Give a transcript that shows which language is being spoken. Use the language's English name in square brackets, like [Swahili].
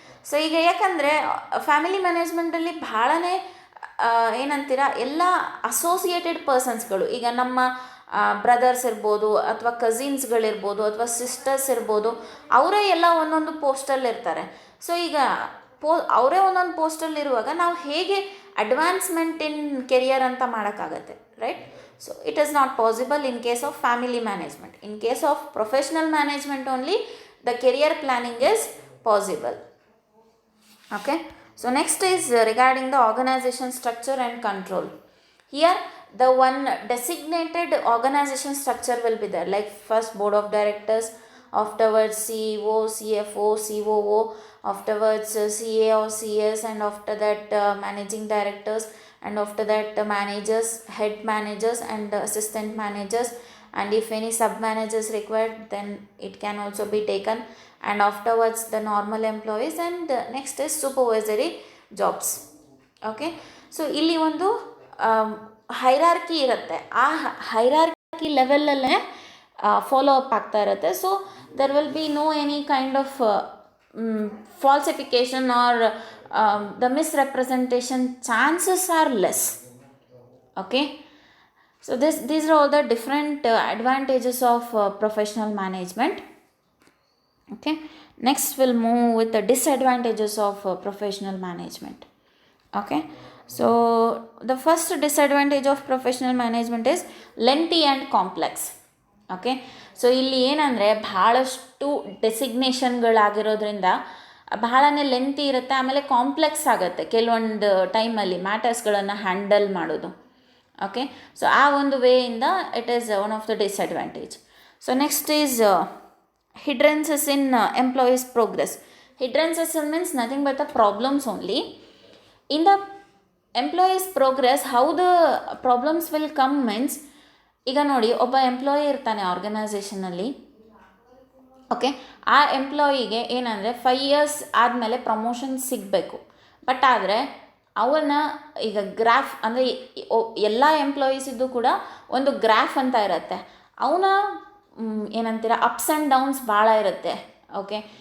[Kannada] So ಈಗ ಯಾಕಂದರೆ family ಮ್ಯಾನೇಜ್ಮೆಂಟಲ್ಲಿ ಭಾಳನೇ ಏನಂತೀರ, ಎಲ್ಲ ಅಸೋಸಿಯೇಟೆಡ್ ಪರ್ಸನ್ಸ್ಗಳು, ಈಗ ನಮ್ಮ ಬ್ರದರ್ಸ್ ಇರ್ಬೋದು ಅಥವಾ ಕಸಿನ್ಸ್ಗಳಿರ್ಬೋದು ಅಥವಾ ಸಿಸ್ಟರ್ಸ್ ಇರ್ಬೋದು, ಅವರೇ ಎಲ್ಲ ಒಂದೊಂದು ಪೋಸ್ಟಲ್ಲಿ ಇರ್ತಾರೆ. ಸೊ ಈಗ ಅವರೇ ಒಂದೊಂದು ಪೋಸ್ಟಲ್ಲಿರುವಾಗ ನಾವು ಹೇಗೆ ಅಡ್ವಾನ್ಸ್ಮೆಂಟ್ ಇನ್ ಕೆರಿಯರ್ ಅಂತ ಮಾಡೋಕ್ಕಾಗತ್ತೆ, right? [English] So it is not possible in case of family management. In case of professional management only, the career planning is possible. Okay. So next is regarding the organization structure and control. Here the one designated organization structure will be there, like first board of directors, afterwards CEO, CFO, COO, afterwards CA or CS, and after that managing directors, and after that managers, head managers and assistant managers, and if any sub managers required then it can also be taken, and afterwards the normal employees, and next is supervisory jobs. Okay. [Kannada] So ಇಲ್ಲಿ ಒಂದು hierarchy ಇರುತ್ತೆ, ಆ hierarchy ಲೆವೆಲಲ್ಲೇ follow up ಆಗ್ತಾ ಇರುತ್ತೆ. [English] So there will be no any kind of falsification or the misrepresentation chances are less. Okay. So these are all the different advantages of professional management. Okay. Next we'll move with the disadvantages of professional management. Okay. So the first disadvantage of professional management is lengthy and complex. Okay. [Kannada] So ಇಲ್ಲಿ ಏನಂದರೆ ಭಾಳಷ್ಟು ಡೆಸಿಗ್ನೇಷನ್ಗಳಾಗಿರೋದ್ರಿಂದ ಬಹಳನೇ lengthy ಇರುತ್ತೆ, ಆಮೇಲೆ complex ಆಗುತ್ತೆ ಕೆಲವೊಂದು ಟೈಮಲ್ಲಿ ಮ್ಯಾಟರ್ಸ್ಗಳನ್ನು handle ಮಾಡೋದು. ಓಕೆ. [English] so [Kannada] ಆ ಒಂದು ವೇಯಿಂದ [English] It is one of the disadvantage. So next is hindrances in employees' progress. Hindrances means nothing but the problems only. In the employees' progress, how the problems will come means, [Kannada] ಈಗ ನೋಡಿ, ಒಬ್ಬ employee ಇರ್ತಾನೆ ಆರ್ಗನೈಸೇಷನಲ್ಲಿ. [English] Okay. [Kannada] ಆ ಎಂಪ್ಲಾಯಿಗೆ ಏನಂದರೆ 5 years ಆದಮೇಲೆ promotion ಸಿಗಬೇಕು. But ಆದರೆ ಅವನ್ನ ಈಗ ಗ್ರಾಫ್ ಅಂದರೆ ಎಲ್ಲ ಎಂಪ್ಲಾಯೀಸಿದ್ದು ಕೂಡ ಒಂದು ಗ್ರಾಫ್ ಅಂತ ಇರುತ್ತೆ. ಅವನ ಏನಂತೀರ ಅಪ್ಸ್ ಆ್ಯಂಡ್ ಡೌನ್ಸ್ ಭಾಳ ಇರುತ್ತೆ. ಓಕೆ.